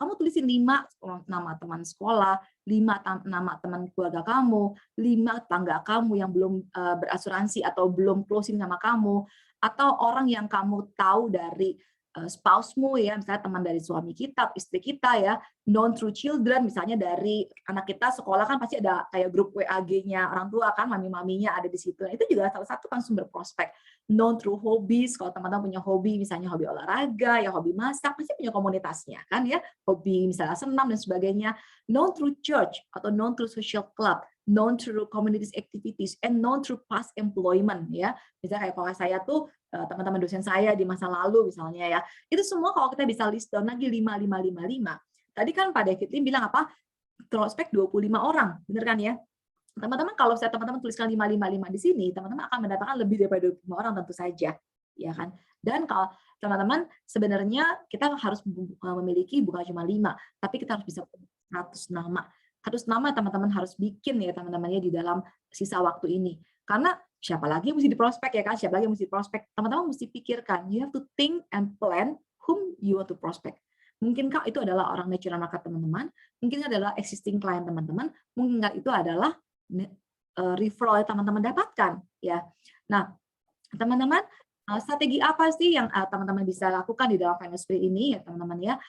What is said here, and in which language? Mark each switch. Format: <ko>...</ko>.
<id>Kamu tulisin 5 nama teman sekolah, 5 nama teman keluarga kamu, 5 tetangga kamu yang belum berasuransi atau belum closing sama kamu, atau orang yang kamu tahu dari spouse-mu ya, misalnya teman dari suami kita, istri kita ya,</id> <en>known through children,</en> <id>misalnya dari anak kita sekolah kan pasti ada kayak grup WAG-nya orang tua kan, mami-maminya ada di situ. Nah, itu juga salah satu kan sumber prospek.</id> <en>Known through hobbies,</en> <id>kalau teman-teman punya hobi, misalnya hobi olahraga, ya hobi masak, pasti punya komunitasnya kan ya, hobi misalnya senam dan sebagainya.</id> <en>Known through church atau known through social club, known through communities activities, and known through past employment ya.</en> <id>Misalnya kayak kalau saya tuh teman-teman dosen saya di masa lalu misalnya ya, itu semua kalau kita bisa list down lagi 5. Tadi kan Pak David Lim bilang apa? Prospek 25 orang, benar kan ya? Teman-teman kalau saya teman-teman tuliskan 5 di sini, teman-teman akan mendapatkan lebih daripada 25 orang tentu saja, ya kan? Dan kalau teman-teman sebenarnya kita harus memiliki bukan cuma 5, tapi kita harus bisa 100 nama. 100 nama teman-teman harus bikin ya teman-temannya di dalam sisa waktu ini. Karena siapa lagi yang mesti diprospek ya kan? Siapa lagi yang mesti prospek? Teman-teman mesti pikirkan.</id> <en>You have to think and plan whom you want to prospect.</en> <id>Mungkinkah itu adalah orang natural market teman-teman? Mungkin adalah existing client teman-teman? Mungkinkah itu adalah referral yang teman-teman dapatkan? Ya. Nah, teman-teman, strategi apa sih yang teman-teman bisa lakukan di dalam finance spree ini ya teman-teman ya?</id>